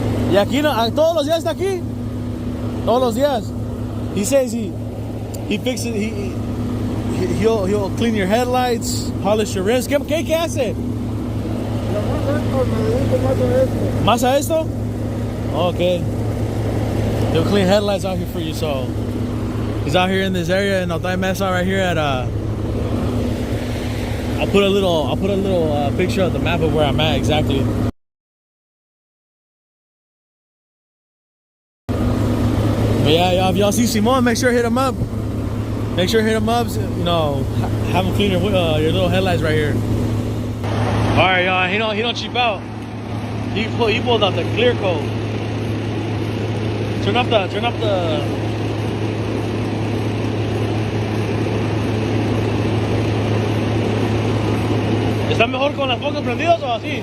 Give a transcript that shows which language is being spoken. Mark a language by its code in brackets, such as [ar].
[es] Y aquí no, todos los días está aquí. Todos los días. [en] He says he fixes, he'll clean your headlights, polish your rims. [es] ¿Qué hace? ¿Más a esto? [en] Okay. He'll clean headlights out here for you, so he's out here in this area in Altai Mesa right here at I'll put a little picture of the map of where I'm at exactly. But yeah, y'all, if y'all see Simon, make sure to hit him up. Make sure to hit him up, you know, have him clean your little headlights right here. Alright, y'all, he don't cheap out. He pulled out the clear coat. Turn off the [es] ¿Está mejor con las focas prendidas o así?